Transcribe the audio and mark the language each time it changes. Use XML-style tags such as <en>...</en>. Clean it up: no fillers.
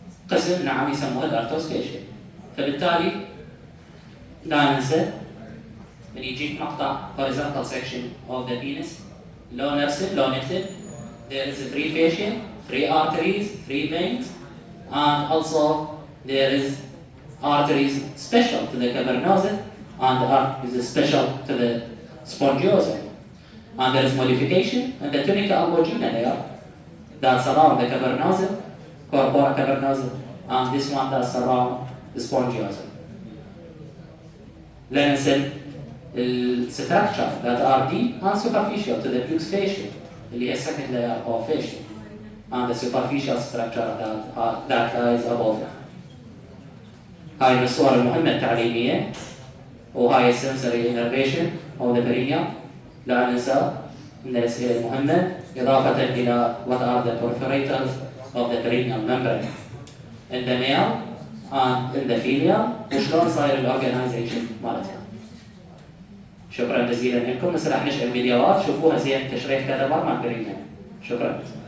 <ar>قسم نعم يسموها الارتوس فاشيا. فبالتالي لا ننسى من يجيك مقطع</ar> <en>horizontal section of the penis</en> <ar>لو نكتب</ar> <en>there is 3 fascia, 3 arteries, 3 veins, and also there is arteries special to the cavernosa and arteries special to the spongiosa. And there is modification in the tunica albuginea layer that surround the cavernosa, corpora cavernosa, and this one that surround the spongiosa.</en> <ar>لا ننسى</ar> <en>structure that are deep and superficial to the pubis fascia</en> <ar>اللي هي</ar> <en>second layer of fascia, and the superficial structure that lies above it.</en> <ar>هاي من الصور المهمة التعليمية، وهاي</ar> <en>sensory innervation of the perineum.</en> <ar>لا ننسى من الأسئلة المهمة إضافة إلى</ar> <en>what are the perforators of the perineal membrane in the male and in the female،</en> <ar>وشلون صاير الأورجنايزيشن مالتها. شكرا جزيلا لكم. هسه راح نشغل فيديوهات شوفوها زين تشريح كذا مرة مع البرينيوم. شكرا.</ar>